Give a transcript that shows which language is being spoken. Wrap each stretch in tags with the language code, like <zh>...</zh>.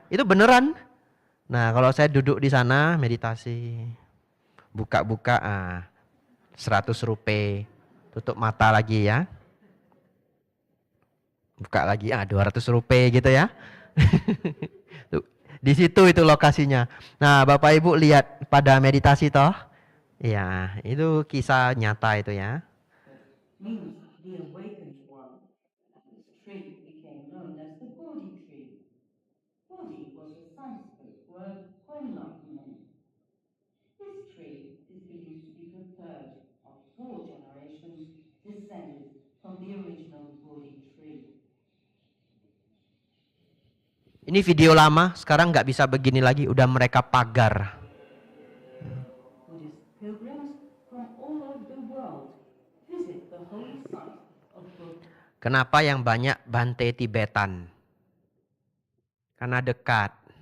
<id>Itu beneran. Nah, kalau saya duduk di sana meditasi, buka-buka 100 rupiah, tutup mata lagi ya. Buka lagi 200 rupiah gitu ya. Di situ itu lokasinya. Nah, Bapak Ibu lihat pada meditasi toh? Ya, itu kisah nyata itu ya.</id> <en>Means the awakened one. This tree became known as the Bodhi tree. Bodhi was a Sanskrit word for enlightenment. This tree is believed to be the third of 4 generations descended from the original Bodhi tree.</en> <id>Ini video lama, sekarang nggak bisa begini lagi, udah mereka pagar.</id> <en>Buddhist pilgrims from all over the world visit the holy site of Buddha.</en> <id>Kenapa yang banyak Bante Tibetan? Karena dekat.</id>